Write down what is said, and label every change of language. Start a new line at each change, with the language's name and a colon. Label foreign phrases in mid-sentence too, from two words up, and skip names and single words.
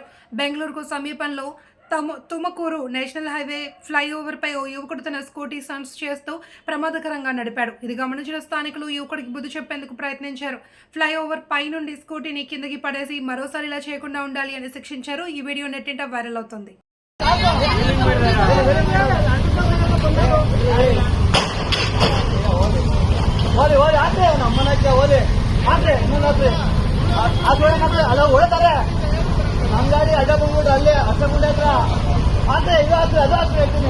Telugu: బెంగళూరుకు సమీపంలో తుమకూరు
English: National Highway flyover
Telugu: పై ఓ యువకుడు తన
English: scooty stunts
Telugu: చేస్తూ ప్రమాదకరంగా నడిపాడు. ఇది గమనించిన స్థానికులు యువకుడికి బుద్ధి చెప్పేందుకు ప్రయత్నించారు. ఫ్లైఓవర్ పై నుండి స్కూటీని కిందకి పడేసి మరోసారి ఇలా చేయకుండా ఉండాలి అని శిక్షించారు. ఈ వీడియో నెట్టింట వైరల్ అవుతుంది.
Kannada: ಅಲ್ಲ ಓಡ್ತಾರೆ ನಮ್ಮ ಗಾಡಿ ಅಡ್ಡ ಬಂದ್ಬಿಟ್ಟು ಅಲ್ಲೇ ಅಷ್ಟ ಮುಂದೆ ಹತ್ರ ಆದ್ರೆ ಇದು ಹತ್ರ ಅದು ಹತ್ರ ಹೇಳ್ತೀನಿ.